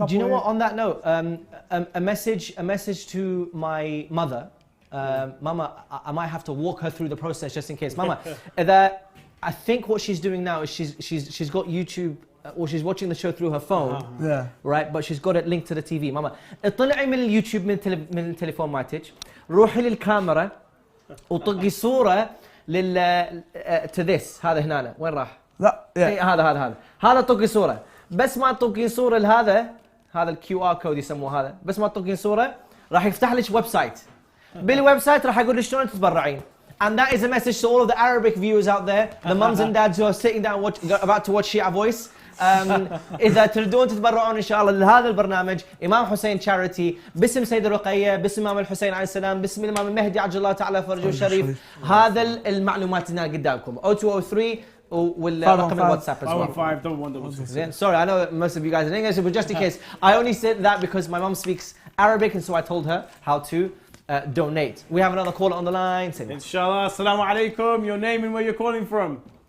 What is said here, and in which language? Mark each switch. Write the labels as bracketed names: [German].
[English] Do you know what, on that note, a message to my mother, Mama, I might have to walk her through the process just in case. Mama, that I think what she's doing now is she's got YouTube, or she's watching the show through her phone, right? But she's got it linked to the TV. [Arabic] ماما اطلعي من اليوتيوب من التليفون مالتك، روحي للكاميرا وطقي صورة [English] to this. [Arabic] هذا هنا وين راح؟ لا هذا طقي صورة. بس ما تطقين صورة لهذا الكيو ار كود يسموه هذا، بس ما تطقين صورة راح يفتح لك ويب سايت. بالويب سايت راح يقول لك شلون تتبرعين. [English] And that is a message to all of the Arabic viewers out there, the mums and dads who are sitting down about to watch Shia Voice. [Arabic] إذا تريدون تتبرعون إن شاء الله لهذا البرنامج إمام حسين Charity باسم سيدة رقية باسم إمام الحسين عليه السلام باسم الإمام المهدي عجل الله تعالى فرجه الشريف هذا المعلومات هنا قدامكم 0203 والرقم الواتساب [English] as well. [Arabic] زين [English] sorry I know most of you guys are in English but just in case I only said that because my mum speaks Arabic and so I told her how to donate. We have another caller on the line. [Arabic] Inshallah. Assalamu alaikum. [English] Your name and where you're calling from?